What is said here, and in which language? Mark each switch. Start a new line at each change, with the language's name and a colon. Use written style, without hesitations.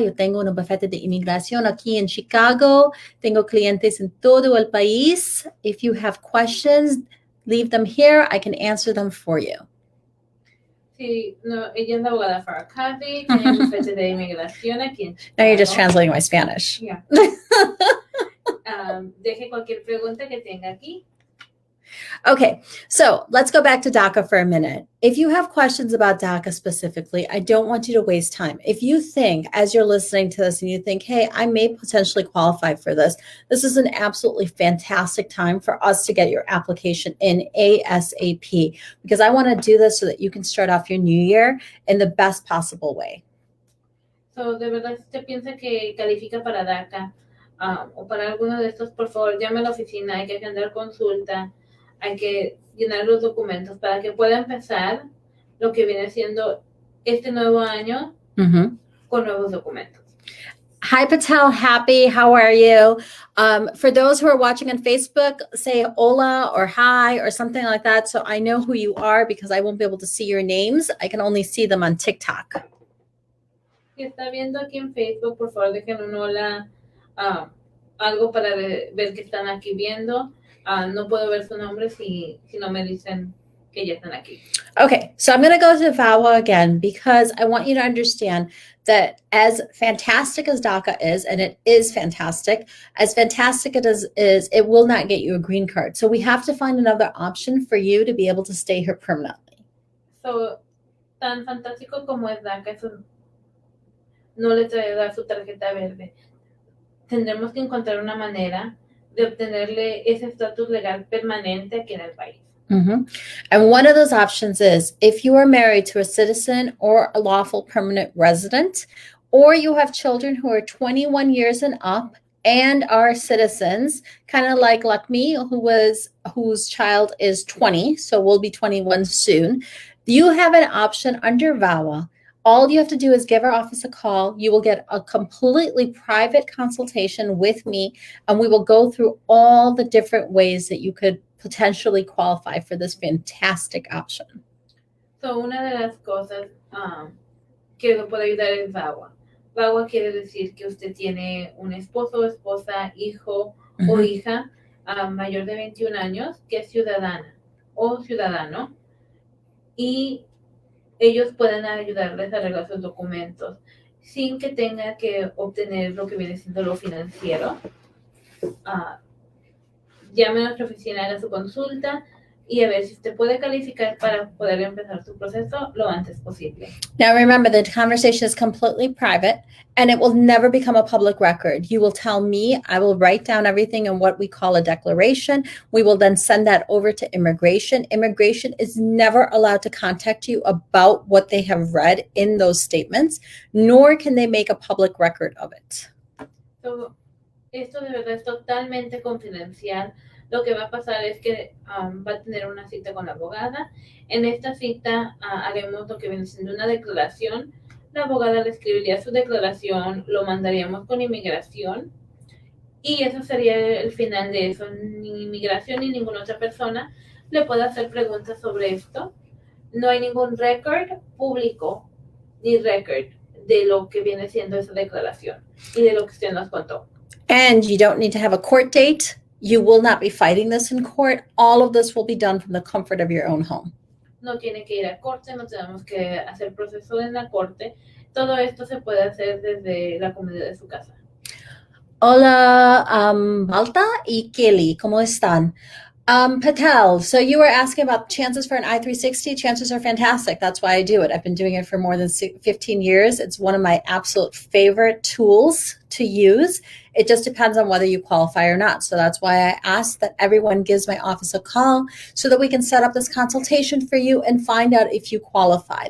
Spanish: Yo tengo un bufete de inmigración aquí en Chicago. Tengo clientes en todo el país.
English: If you have questions, leave them here. I can answer them for you.
Spanish: Sí, no, ella es la abogada Farah Qazi, tiene un bufete de inmigración aquí en Chicago.
English: Now you're just translating my Spanish. Yeah.
Spanish: Deje cualquier pregunta que tenga aquí.
English: Okay, so let's go back to DACA for a minute. If you have questions about DACA specifically, I don't want you to waste time. If you think, as you're listening to this and you think, hey, I may potentially qualify for this, this is an absolutely fantastic time for us to get your application in ASAP, because I want to do this so that you can start off your new year in the best possible way.
Spanish: So, de verdad, si usted piensa que califica para DACA o para alguno de estos, por favor, llame a la oficina, hay que agendar consulta. Hay que llenar los documentos para que pueda empezar lo que viene siendo este nuevo año con nuevos documentos.
English: Hi, Patel. Happy. How are you? For those who are watching on Facebook, say hola or hi or something like that, so I know who you are because I won't be able to see your names. I can only see them on TikTok.
Spanish: Si está viendo aquí en Facebook, por favor dejen un hola, algo para ver que están aquí viendo. No puedo ver su nombre si no me dicen que ya están aquí.
English: Okay, so I'm going to go to VAWA again because I want you to understand that as fantastic as DACA is, and it is fantastic, as fantastic it is, it will not get you a green card. So we have to find another option for you to be able to stay here permanently.
Spanish: So, tan fantástico como es DACA, eso no le traerá su tarjeta verde. Tendremos que encontrar una manera de obtenerle ese estatus legal permanente aquí en el país. Mm-hmm.
English: And one of those options is if you are married to a citizen or a lawful permanent resident, or you have children who are 21 years and up and are citizens, kind of like me, whose child is 20, so we'll be 21 soon. You have an option under VAWA. All you have to do is give our office a call. You will get a completely private consultation with me, and we will go through all the different ways that you could potentially qualify for this fantastic option.
Spanish: So, una de las cosas que lo puede ayudar es VAWA. VAWA quiere decir que usted tiene un esposo, esposa, hijo o hija mayor de 21 años que es ciudadana o ciudadano, y ellos pueden ayudarles a arreglar sus documentos sin que tenga que obtener lo que viene siendo lo financiero. Llame a nuestra oficina, haga su consulta y a ver si usted puede calificar para poder empezar su proceso lo antes posible.
English: Now remember, the conversation is completely private and it will never become a public record. You will tell me, I will write down everything in what we call a declaration. We will then send that over to immigration. Immigration is never allowed to contact you about what they have read in those statements, nor can they make a public record of it.
Spanish: So, esto de verdad es totalmente confidencial. Lo que va a pasar es que va a tener una cita con la abogada. En esta cita haremos lo que viene siendo una declaración. La abogada le escribiría su declaración, lo mandaríamos con inmigración y eso sería el final de eso. Ni inmigración ni ninguna otra persona le puede hacer preguntas sobre esto. No hay ningún récord público ni récord de lo que viene siendo esa declaración y de lo que usted nos contó.
English: And you don't need to have a court date. You will not be fighting this in court. All of this will be done from the comfort of your own home.
Spanish: No tiene que ir a corte, no tenemos que hacer proceso en la corte. Todo esto se puede hacer desde la comodidad de su casa. Hola, Balta y Kelly, ¿cómo están?
English: Patel, so you were asking about chances for an I-360. Chances are fantastic. That's why I do it. I've been doing it for more than 15 years. It's one of my absolute favorite tools to use. It just depends on whether you qualify or not. So that's why I ask that everyone gives my office a call so that we can set up this consultation for you and find out if you qualify.